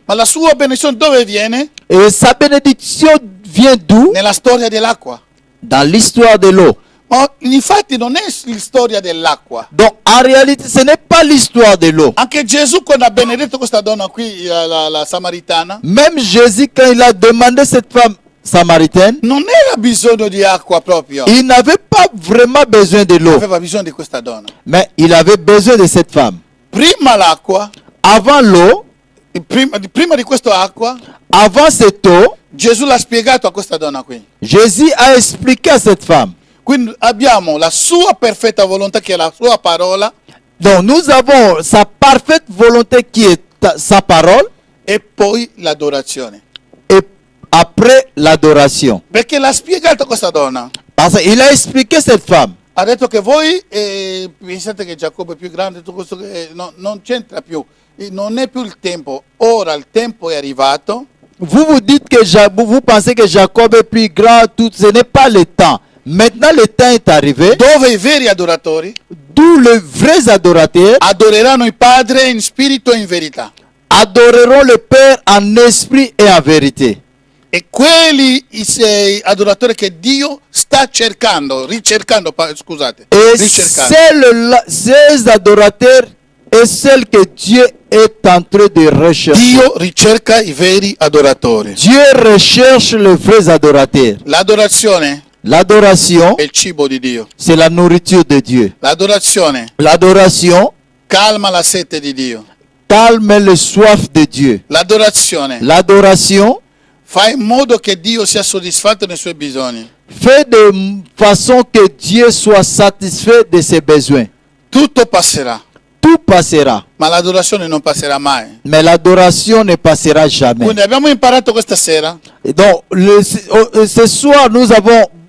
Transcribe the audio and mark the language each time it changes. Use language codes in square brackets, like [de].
[it] ma la sua benedizione dove viene? [fr] Et sa bénédiction vient d'où? [it] Nella storia dell'acqua. [fr] Dans l'histoire de l'eau. [it] Ma infatti non è la storia dell'acqua. [fr] Donc en réalité, ce n'est pas l'histoire de l'eau. [it] Anche Gesù quando ha benedetto questa donna qui, la samaritana, [fr] Même Jésus, quand il a demandé cette femme samaritaine, [it] non era bisogno di acqua proprio, [fr] il n'avait pas vraiment besoin de l'eau, [it] aveva bisogno di questa donna. [fr] mais il avait besoin de cette femme. [it] Prima l'acqua, [fr] Avant l'eau, [it] prima di questa acqua, [fr] avant cette eau, [it] Gesù l'ha spiegato a questa donna qui. [fr] Jésus a expliqué à cette femme. [it] Quindi abbiamo la sua perfetta volontà che è la sua parola [fr] Donc nous avons sa parfaite volonté qui est sa parole [it] e poi l'adorazione. [fr] et après l'adoration. [it] Perché l'ha spiegato a questa donna. [fr] Parce qu'il a expliqué cette femme. [it] Ha detto che voi pensate che Giacobbe è più grande, tutto questo non c'entra più. Non è più il tempo. Ora il tempo è arrivato. [fr] Vous vous dites que vous pensez que Jacob est plus grand, tout, ce n'est pas le temps. Maintenant le temps est arrivé, [it] Dove i veri adoratori [fr] d'où les vrais adorateurs [it] adoreranno il Padre in spirito e in verità. [fr] adoreront le Père en esprit et en vérité. [it] E quelli i sei adoratori che Dio sta ricercando, scusate, [fr] Et [it] ricercando. [fr] ces adorateurs et celles que Dieu est en train de rechercher. [it] Dio ricerca i veri adoratori. [fr] Dieu recherche les vrais adorateurs. [it] L'adorazione [fr] L'adoration, [it] è il cibo di Dio. [fr] c'est la nourriture de Dieu. [it] L'adorazione [fr] L'adoration [it] calma la sete di Dio. [fr] calme le soif de Dieu. [it] L'adorazione [fr] L'adoration [it] fa in modo che Dio sia soddisfatto nei suoi bisogni. [fr] fait de façon que Dieu soit satisfait de ses besoins. [it] Tutto passerà, [fr] Tout passera, [it] ma l'adorazione non passerà mai. [fr] mais l'adoration ne passera jamais. [it] Quindi abbiamo imparato questa sera [fr] Et donc, ce soir, nous avons